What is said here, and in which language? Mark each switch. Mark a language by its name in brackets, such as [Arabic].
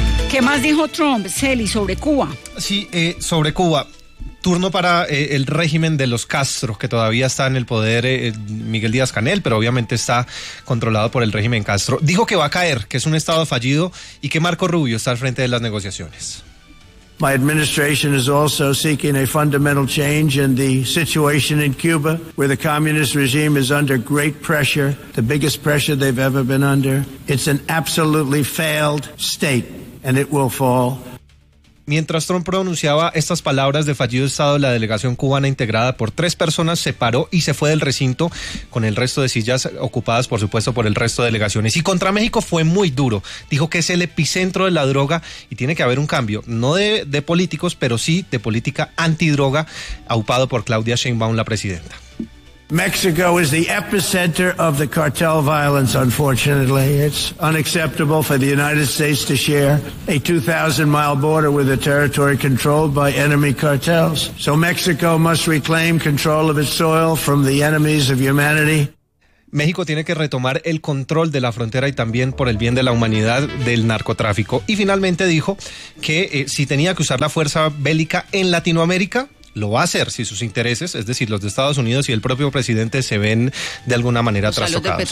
[Spanish] ¿Qué más dijo Trump, Celi, sobre Cuba? Sí, sobre Cuba. Turno para el régimen de los Castro, que todavía está en el poder Miguel Díaz-Canel, pero obviamente está controlado por el régimen Castro. Dijo que va a caer, que es un estado fallido y que Marco Rubio está al frente de las negociaciones. [English] My administration is also seeking a fundamental change in the situation in Cuba, where the communist regime is under great pressure, the biggest pressure they've ever been under. It's an absolutely failed state and it will fall. [Spanish] Mientras Trump pronunciaba estas palabras de fallido estado, la delegación cubana integrada por 3 personas se paró y se fue del recinto con el resto de sillas ocupadas, por supuesto, por el resto de delegaciones. Y contra México fue muy duro. Dijo que es el epicentro de la droga y tiene que haber un cambio, no de políticos, pero sí de política antidroga, aupado por Claudia Sheinbaum, la presidenta. [English] Mexico is the epicenter of the cartel violence, unfortunately. It's unacceptable for the United States to share a 2,000-mile border with a territory controlled by enemy cartels. So Mexico must reclaim control of its soil from the enemies of humanity. [Spanish] México tiene que retomar el control de la frontera y también por el bien de la humanidad del narcotráfico. Y finalmente dijo que si tenía que usar la fuerza bélica en Latinoamérica, lo va a hacer si sus intereses, es decir, los de Estados Unidos y el propio presidente, se ven de alguna manera trastocados.